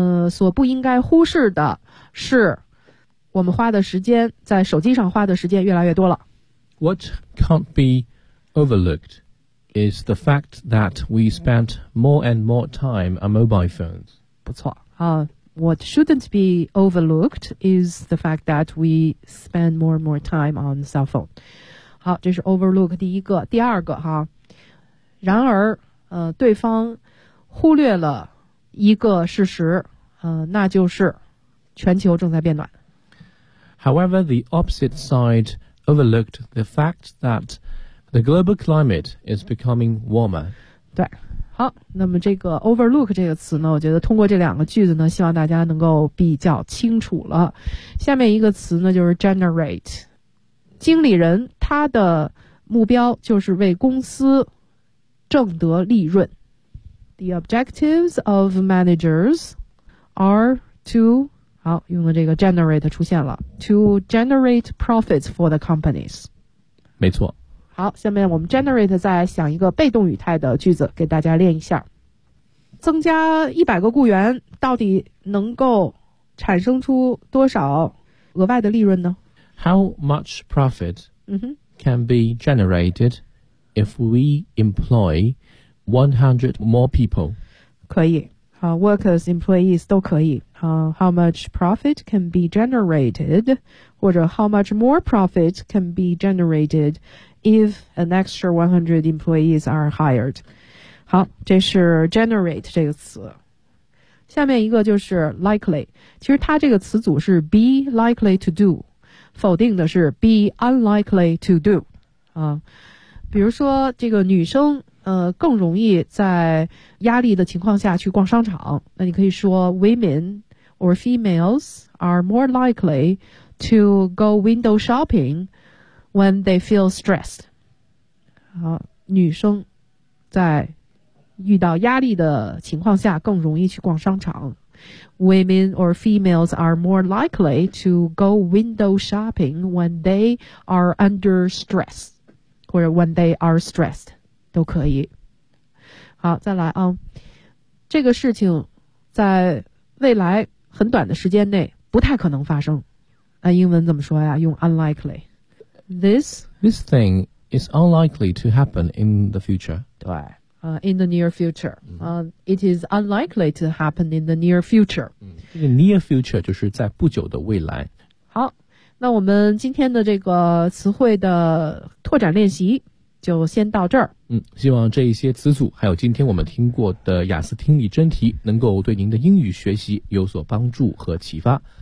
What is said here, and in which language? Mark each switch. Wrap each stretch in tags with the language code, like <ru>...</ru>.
<zh>所不应该忽视的是，我们花的时间在手机上花的时间越来越多了。</zh> <en>What can't be overlooked? Is the fact that we spent more and more time on mobile phones.</en> <zh>不错、</zh> <en>What shouldn't be overlooked is the fact that we spend more and more time on cell phone.</en> <zh>好，这是 overlook 第一个。第二个哈，然而、对方忽略了一个事实、那就是全球正在变暖。</zh> <en>However, the opposite side overlooked the fact thatThe global climate is becoming warmer.</en> <zh>对，好，那么这个 overlook 这个词呢，我觉得通过这两个句子呢，希望大家能够比较清楚了。下面一个词呢，就是 generate。经理人他的目标就是为公司挣得利润。</zh> <en>The objectives of managers are to...</en> <zh>好，用了这个 generate 出现了。</zh> <en>To generate profits for the companies.</en> <zh>没错。好，下面我们 generate 再想一个被动语态的句子给大家练一下。增加100个雇员到底能够产生出多少额外的利润呢？</zh> <en>How much profit can be generated if we employ 100 more people?</en> <zh>可以、</zh> <en>workers, employees 都可以、How much profit can be generated</en> <zh>或者</zh> <en>how much more profit can be generatedIf an extra 100 employees are hired.</en> <zh>好，这是 generate 这个词。下面一个就是 likely。其实它这个词组是 be likely to do， 否定的是 be unlikely to do。比如说这个女生更容易在压力的情况下去逛商场，那你可以说</zh> <en>women or females are more likely to go window shopping。 When they feel stressed.</en> <zh>女生在遇到压力的情况下更容易去逛商场。</zh> <en>Women or females are more likely to go window shopping when they are under stress.</en> <zh>或者</zh> <en>when they are stressed.</en> <zh>都可以。好，再来啊。这个事情在未来很短的时间内不太可能发生。那英文怎么说呀？用 unlikely。</zh> <en>This thing is unlikely to happen in the future.</en> <zh>对、</zh> <en>in the near future.、it is unlikely to happen in the near future.、</en> <zh>这个 near future 就是在不久的未来。好，那我们今天的这个词汇的拓展练习就先到这儿。希望这一些词组还有今天我们听过的雅思听力真题能够对您的英语学习有所帮助和启发。</zh>